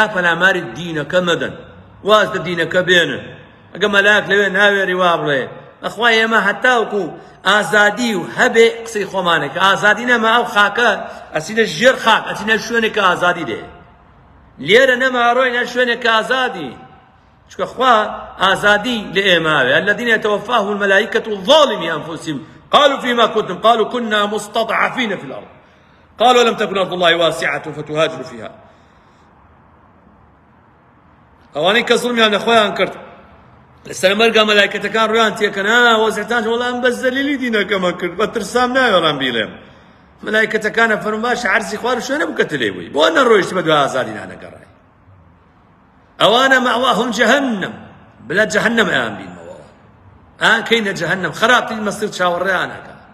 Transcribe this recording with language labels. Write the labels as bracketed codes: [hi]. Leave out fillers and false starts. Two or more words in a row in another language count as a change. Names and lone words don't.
[ckb] پەلاماری دینەکە مەدەن واز لە دینەکە بێنن ئەگە مەلاک لەوێ ناوێری وا بڵێ بەخوا ئێمە هەتاوکو ئازادی و هەبێ قسەی خۆمانێک ئازادی نەما ئەو خاکە ئەچینە ژێر خاک ئەچینە شوێنێکە ئازادی دێ لێرە نەما ڕۆینە شوێنێکە ئازادی چونکە خوا ئازادی لە ئێماوێ [ar] الذين يتوفاهم الملائكة ظالمي أنفسهم قالوا فيما كنتم قالوا كنا مستضعفين في الأرض قالوا لم تكن أرض الله واسعة فتهاجروا فيها [ckb] ئەوانەی کە زوڵمیان لە خۆیان کرد لەسەر مەرگا مەلایکەتەکان ڕویان تێکەن وەزعتان وەڵام بەس زەلیلی دینەکەمە کرد بە ترسام ناوێڵام بیڵێم مەلایکەتەکانە فەرموون باشە عەرزی خوا و شوێنە بکەتە لێوەی بۆ نەڕۆیشت بە دوای ئازادی نانەگەڕای ئەوانە [ar] مەواهم جەهەنەم [ckb] بلا جەهەنەم ئەیان بینەوە ئەیان کەینە جەهەنەم خراپترین مەسیر چاوەڕێیانەکە